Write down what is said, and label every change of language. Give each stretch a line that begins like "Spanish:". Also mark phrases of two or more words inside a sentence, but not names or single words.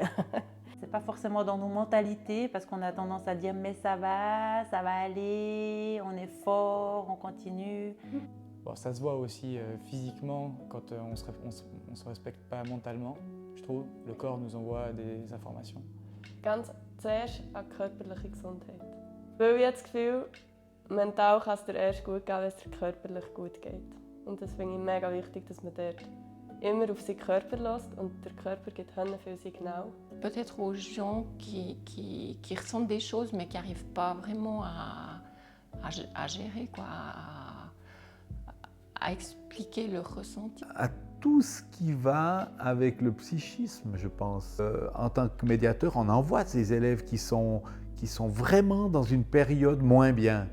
French: C'est pas forcément dans nos mentalités parce qu'on a tendance à dire mais ça va aller, on est fort, on continue. Ça se voit aussi physiquement quand on se respecte pas mentalement, je trouve. Le corps nous envoie des informations.
German: Ganz zuerst an die körperliche Gesundheit. Weil ich habe das Gefühl, mental kann es dir erst gut gehen, wenn es dir körperlich gut geht. Und das finde ich mega wichtig, dass man dort immer auf seinen Körper hört und der Körper gibt viele Signale.
French: Peut-être aux gens qui ressentent des choses mais qui n'arrivent pas vraiment à gérer, quoi, à expliquer leur ressenti. À tout ce qui va avec le psychisme, je pense. En tant que médiateur, on envoie ces élèves qui sont vraiment dans une période moins bien.